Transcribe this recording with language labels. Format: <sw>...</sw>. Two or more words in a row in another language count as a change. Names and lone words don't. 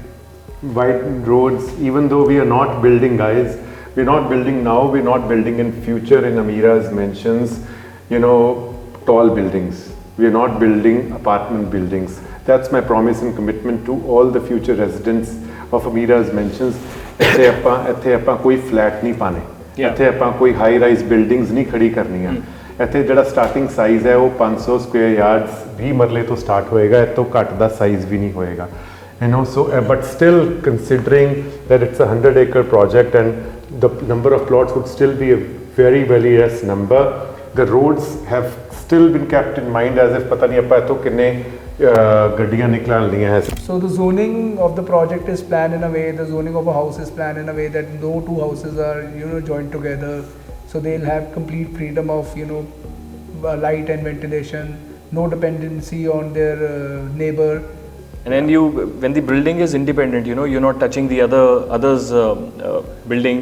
<en>Wide roads, even though we are not building, guys, we're not building now, we're not building in future in Ameera's mentions, you know, tall buildings. We're not building apartment buildings. That's my promise and commitment to all the future residents of Ameera's mentions.</en> <pa>ਇੱਥੇ ਆਪਾਂ ਕੋਈ ਫਲੈਟ ਨਹੀਂ ਪਾਣੇ, ਇੱਥੇ ਆਪਾਂ ਕੋਈ</pa> <en>high rise buildings</en> <pa>ਨਹੀਂ ਖੜੀ ਕਰਨੀਆਂ। ਇੱਥੇ ਜਿਹੜਾ</pa> <en>starting size</en> <pa>ਹੈ ਉਹ 500</pa> <en>square yards</en> <pa>20 ਮਰਲੇ ਤੋਂ ਸਟਾਰਟ ਹੋਏਗਾ, ਇਹ ਤੋਂ ਘੱਟ ਦਾ ਸਾਈਜ਼ ਵੀ ਨਹੀਂ ਹੋਏਗਾ।</pa> <en>You know, so but still considering that it's a 100-acre project and the number of plots would still be a very less number, the roads have still been kept in mind as if</en> <pa>ਪਤਾ ਨਹੀਂ ਆਪਾਂ ਇੱਥੋਂ ਕਿੰਨੀਆਂ ਗੱਡੀਆਂ ਨਿਕਲਣੀਆਂ ਹੈ.</pa> <en>So the zoning of the project is planned in a way, the zoning of a house is planned in a way that no two houses are, you know, joined together, so they'll have complete freedom of, you know, light and ventilation, no dependency on their neighbor. And then when the building is independent, you know, you're not touching the other's building.</en>